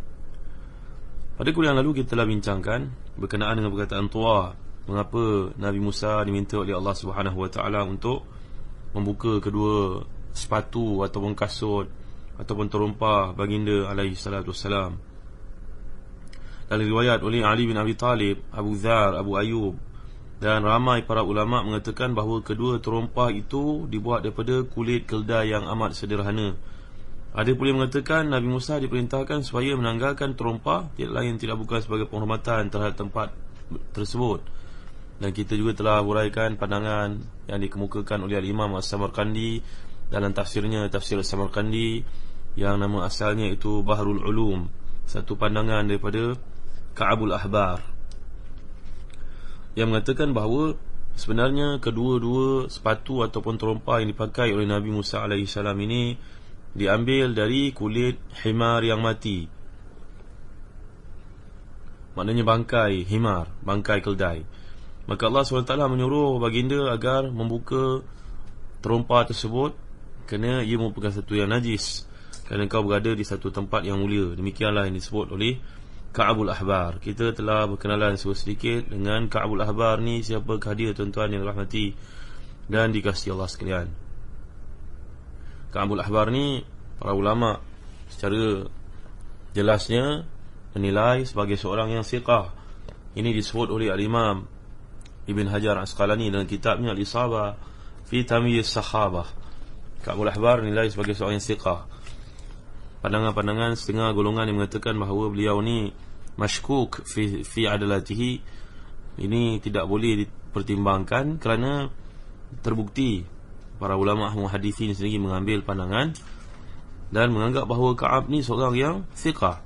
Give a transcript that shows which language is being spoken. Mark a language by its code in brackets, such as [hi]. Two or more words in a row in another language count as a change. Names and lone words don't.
[ms] Pada kuliah yang lalu kita telah bincangkan berkenaan dengan perkataan Tua, mengapa Nabi Musa diminta oleh Allah [ar] سبحانه وتعالى [ms] untuk membuka kedua sepatu ataupun kasut ataupun terompah baginda [ar] عليه الصلاة والسلام. [ms] Dalam riwayat oleh Ali bin Abi Talib, Abu Dzar, Abu Ayyub dan ramai para ulama mengatakan bahawa kedua terompah itu dibuat daripada kulit keldai yang amat sederhana. Ada pula yang mengatakan Nabi Musa diperintahkan supaya menanggalkan terompah, tidak lain tidak bukan sebagai penghormatan terhadap tempat tersebut. Dan kita juga telah huraikan pandangan yang dikemukakan oleh Imam As-Samarqandi dalam tafsirnya, Tafsir As-Samarqandi, yang nama asalnya itu Bahrul Ulum, satu pandangan daripada Ka'abul Ahbar, yang mengatakan bahawa sebenarnya kedua-dua sepatu ataupun terompah yang dipakai oleh Nabi Musa AS ini diambil dari kulit himar yang mati. Maknanya bangkai himar, bangkai keldai. Maka Allah SWT menyuruh baginda agar membuka terompah tersebut kerana ia merupakan satu yang najis, kerana kau berada di satu tempat yang mulia. Demikianlah yang disebut oleh Ka'abul Ahbar. Kita telah berkenalan sedikit dengan Ka'abul Ahbar ni, siapakah dia tuan-tuan yang dirahmati dan dikasihi Allah sekalian. Ka'abul Ahbar ni para ulama secara jelasnya menilai sebagai seorang yang siqah. Ini disebut oleh Al-Imam Ibn Hajar Asqalani dalam kitabnya Al-Isabah fi tamyiz sahabah. Ka'bul Ahbar nilai sebagai seorang yang thiqah. Pandangan-pandangan setengah golongan yang mengatakan bahawa beliau ni [ar] مشكوك في عدالته, [ms] ini tidak boleh dipertimbangkan kerana terbukti para ulama muhadithin sendiri mengambil pandangan dan menganggap bahawa Ka'ab ni seorang yang thiqah.